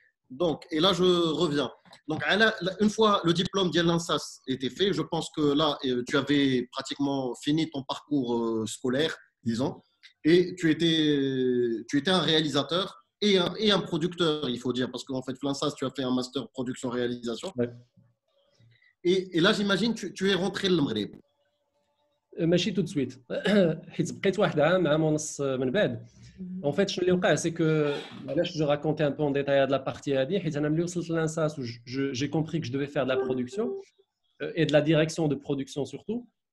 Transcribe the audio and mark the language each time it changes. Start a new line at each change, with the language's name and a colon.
French: Donc, et là, je reviens. Donc, une fois le diplôme d'Al-Ansas était fait, je pense que là, tu avais pratiquement fini ton parcours scolaire, disons, et tu étais un réalisateur et un producteur, il faut dire, parce qu'en fait, l'Ansas, tu as fait un master production-réalisation. Ouais. Et là, j'imagine, tu es rentré le Maghreb. ماشي tout de suite.
Arabic: حيت بقيت واحد عام ونص من بعد.
French: En fait, ce qui s'est passé, c'est que je racontais un peu en détail de la partie où j'ai compris que je devais faire de la production et de la direction de production surtout.